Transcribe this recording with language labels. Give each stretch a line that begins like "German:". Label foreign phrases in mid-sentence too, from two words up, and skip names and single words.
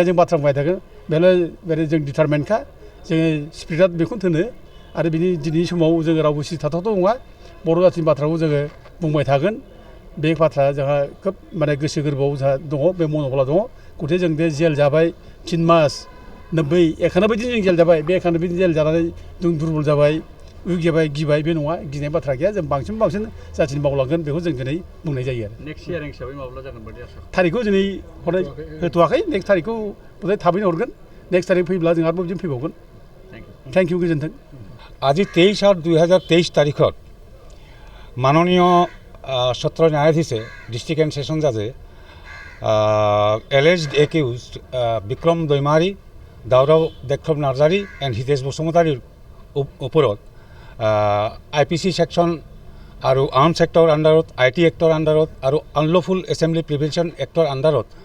Bodo: जों बाथ्रा बुंबाय थागोन बेनो जों डिटारमेन्टखा जोङो स्पिरिटआ बेखौनो थोनो आरो बिनि दिनैनि समाव जोङो रावबो सिरि थाथावथाव नङा बर' जाथिनि बाथ्राखौ जोङो बुंबाय थागोन बे बाथ्राया जोंहा खोब माने गोसो गोरबोआव जोंहा दङ बे मन'बला दङ गथे जों बे जेल जाबाय 3 मास 91 दिन जों जेल जाबाय बे 91 दिन जेल जानानै जों दुरबल जाबाय उइक जाबाय गिबाय बे नङा गिनाय बाथ्रा गैया जों बांसिन जाथिनि मावलांगोन बेखौ जों दिनै बुंनाय जायो आरो
English: next hearing
Bodo: हिसाबै माब्ला जागोन बायदि आसा थारिखखौ दिनै हरनाय होथ'वाखै नेक्स्ट थारिखखौ बोथोर थाबैनो हरगोन नेक्स्ट तारिख फैब्ला जों आरोबाव बिदिनो फैबावगोन
English: thank you
Bodo: गोजोन्थों
Assamese: আজি 23/8/2023 তাৰিখত মাননীয় সত্ৰ ন্যায়াধীশে
English: District and Session Judge alleged accused
Assamese: বিক্ৰম দৈমাৰী দাউৰাও দেক্ষম নাৰ্জাৰী এণ্ড হিতেশ বসুমতাৰীৰ ওপৰত
English: IPC section
Assamese: আৰু
English: Arms Act
Assamese: আণ্ডাৰত
English: IT Act
Assamese: আণ্ডাৰত আৰু
English: Unlawful Assembly Prevention Act
Assamese: আণ্ডাৰত